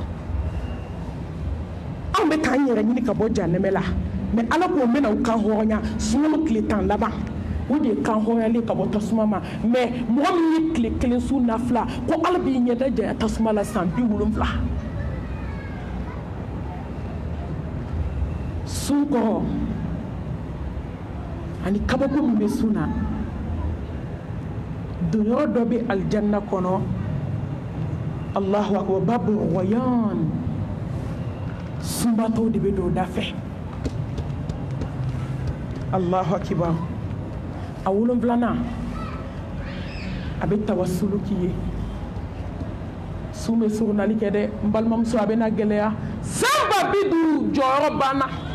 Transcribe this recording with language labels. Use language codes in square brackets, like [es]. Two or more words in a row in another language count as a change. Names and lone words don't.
[bm] anw bɛ k'an yɛrɛ ɲini ka bɔ jahanɛmɛ la mais ala k'o mɛna o kan hɔrɔnya sunkalo tile 10 laban o de ye kan hɔrɔnyalen ka bɔ tasuma ma mais mɔgɔ min ye tile kelen su nafila ko ala b'i ɲɛda janya tasuma la san 70 sun kɔrɔ ani kabako min bɛ sun na donyɔrɔ dɔ bɛ alijanna kɔnɔ [ar] الله أكبر باب الريان [bm] sunbatɔw de bɛ don o da fɛ [ar] الله أكبر [bm] a 7 a bɛ tawasulu k'i ye sun bɛ surunali kɛ dɛ n balimamuso a bɛ na gɛlɛya san 50 jɔyɔrɔ banna